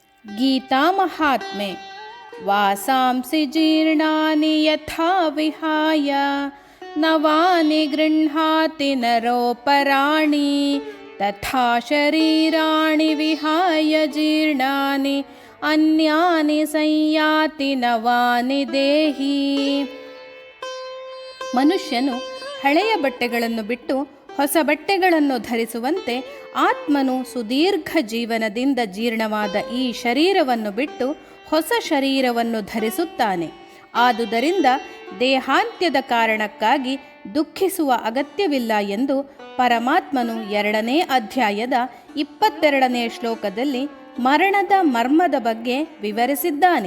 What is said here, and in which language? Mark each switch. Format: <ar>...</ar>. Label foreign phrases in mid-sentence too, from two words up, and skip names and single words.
<kn>ಗೀತಾ ಮಹಾತ್ಮೆ.</kn> <sa>ವಾಸಾಂಸಿ ಜೀರ್ಣಾನಿ ಯಥಾ ವಿಹಾಯ ನವಾನಿ ಗೃಹ್ಣಾತಿ ನರೋಪರಾಣಿ ತಥಾ ಶರೀರಾಣಿ ವಿಹಾಯ ಜೀರ್ಣಾನಿ ಅನ್ಯಾನಿ ಸಂಯಾತಿ ನವಾನಿ ದೇಹಿ.</sa> <kn>ಮನುಷ್ಯನು ಹಳೆಯ ಬಟ್ಟೆಗಳನ್ನು ಬಿಟ್ಟು ಹೊಸ ಬಟ್ಟೆಗಳನ್ನು ಧರಿಸುವಂತೆ ಆತ್ಮನು ಸುದೀರ್ಘ ಜೀವನದಿಂದ ಜೀರ್ಣವಾದ ಈ ಶರೀರವನ್ನು ಬಿಟ್ಟು ಹೊಸ ಶರೀರವನ್ನು ಧರಿಸುತ್ತಾನೆ. ಆದುದರಿಂದ ದೇಹಾಂತ್ಯದ ಕಾರಣಕ್ಕಾಗಿ ದುಃಖಿಸುವ ಅಗತ್ಯವಿಲ್ಲ ಎಂದು ಪರಮಾತ್ಮನು 2ನೇ ಅಧ್ಯಾಯದ 22ನೇ ಶ್ಲೋಕದಲ್ಲಿ ಮರಣದ ಮರ್ಮದ ಬಗ್ಗೆ ವಿವರಿಸಿದ್ದಾನೆ.</kn>